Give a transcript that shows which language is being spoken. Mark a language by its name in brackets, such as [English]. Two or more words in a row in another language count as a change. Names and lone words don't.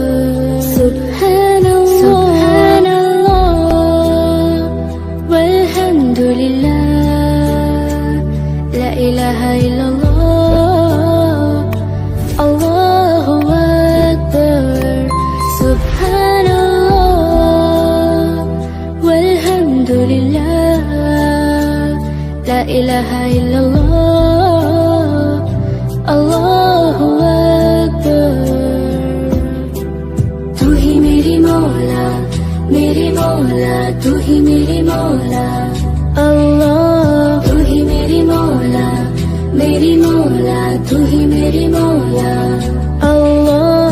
[Arabic] سبحان الله والحمد لله، لا إله إلا الله، الله أكبر. سبحان الله والحمد لله، لا إله إلا الله، الله أكبر. [Urdu] تو ہی میری مولا، میری مولا، تو ہی میری مولا، اللہ. تو ہی میری مولا، میری مولا، تو ہی میری مولا، اللہ.